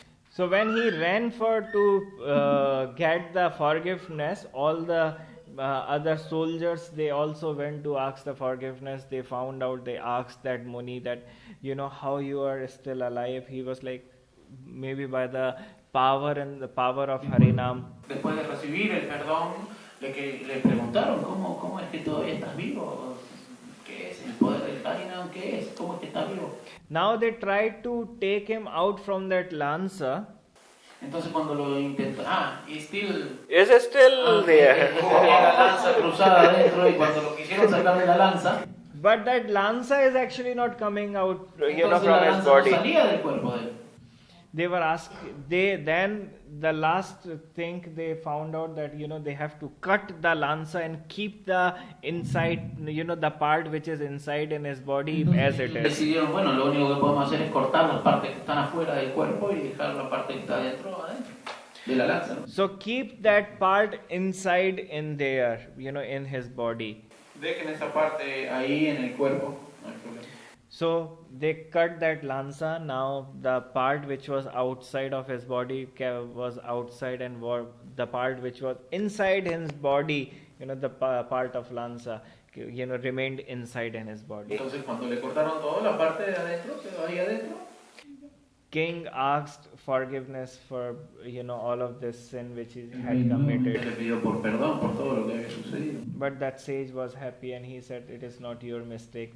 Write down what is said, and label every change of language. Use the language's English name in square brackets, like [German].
[English] So when he ran to get the forgiveness, all the other soldiers, they also went to ask the forgiveness. They found out, they asked that Muni that, how you are still alive. He was like, maybe by the power of Harinam. [Spanish] Después de recibir el perdón, le preguntaron, ¿cómo es que todavía estás vivo? ¿Qué es el poder del Harinam? ¿Qué es? ¿Cómo es que estás vivo? [English] Now they tried to take him out from that lanza. [Spanish] Entonces cuando lo intentó, [English] is still there. [Spanish] Tenía la lanza cruzada adentro y cuando lo quisieron sacar de la lanza, [English] but that lanza is actually not coming out, from his [Spanish] no [English] body. [Spanish] salía del cuerpo de él. [English] They were then the last thing they found out that, they have to cut the lanza and keep the inside, the part which is inside in his body as it is. [Spanish] Decidieron, bueno, lo único que podemos hacer es cortar las partes que están afuera del cuerpo y dejar la parte que está adentro de la lanza, ¿no? [English] So keep that part inside in there, in his body. [Spanish] Dejen esa parte ahí en el cuerpo, no hay problema. [English] So they cut that lanza. Now the part which was outside of his body was outside, and the part which was inside his body, the part of lanza, remained inside in his body. [Spanish] Entonces cuando le cortaron toda la parte de adentro, quedó ahí adentro. [English] King asked forgiveness for all of this sin which he had committed. [Spanish] Le pidió por perdón por todo lo que había sucedido. [English] But that sage was happy and he said, it is not your mistake.